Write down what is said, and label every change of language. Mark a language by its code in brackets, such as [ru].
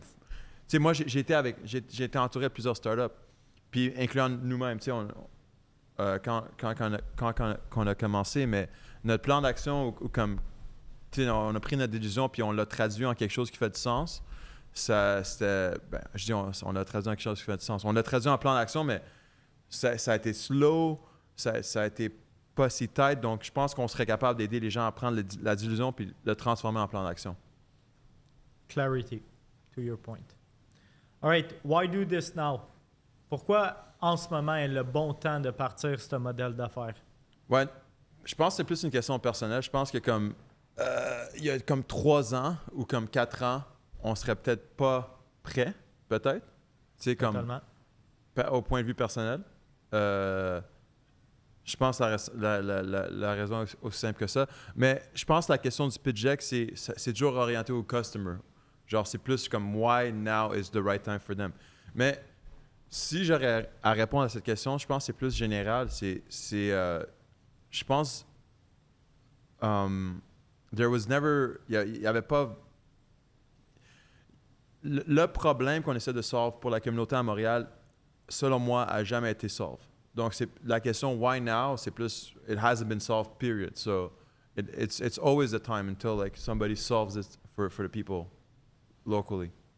[fr] Tu sais, moi, j'ai été entouré de plusieurs startups, puis incluant nous-mêmes, tu sais, quand on a commencé, mais notre plan d'action, ou comme, tu sais, on a pris notre décision puis on l'a traduit en quelque chose qui fait du sens. C'était, je dis, on l'a traduit en quelque chose qui fait du sens. On l'a traduit en plan d'action, mais ça a été slow, ça a été pas si tight, donc je pense qu'on serait capable d'aider les gens à prendre la dilution puis le transformer en plan d'action. [en] Clarity, to your point. All right, why do this now? [fr] Pourquoi en ce moment est le bon temps de partir ce modèle d'affaires? Ouais, je pense que c'est plus une question personnelle. Je pense que comme il y a comme 3 ans ou comme 4 ans, on serait peut-être pas prêt, peut-être. Tu sais, comme au point de vue personnel. Je pense que la raison est aussi simple que ça. Mais je pense que la question du pitch deck, c'est toujours orienté au customer. Genre, c'est plus comme why now is the right time for them. Mais si j'aurais à répondre à cette question, je pense que c'est plus général. Je pense there was never, il y avait pas le problème qu'on essaie de solve pour la communauté à Montréal, selon moi, a jamais été solve. [en] Donc c'est la question why now, c'est plus it hasn't been solved period. So it's always the time until like somebody solves it for the people locally.